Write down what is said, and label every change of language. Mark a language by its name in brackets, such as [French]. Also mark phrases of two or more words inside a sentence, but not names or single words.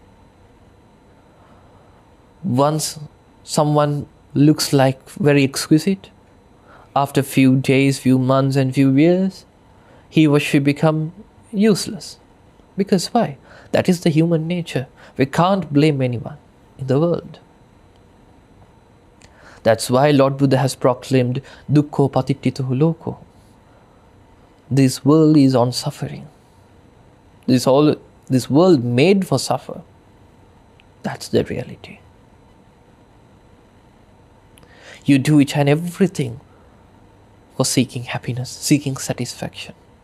[English] Once someone looks like very exquisite, after few days, few months and few years, he or she become useless. Because why? That is the human nature. We can't blame anyone in the world. That's why Lord Buddha has proclaimed [Pali] dukkho patittito loko. [English] This world is on suffering. This world made for suffer. That's the reality. You do each and everything for seeking happiness, seeking satisfaction.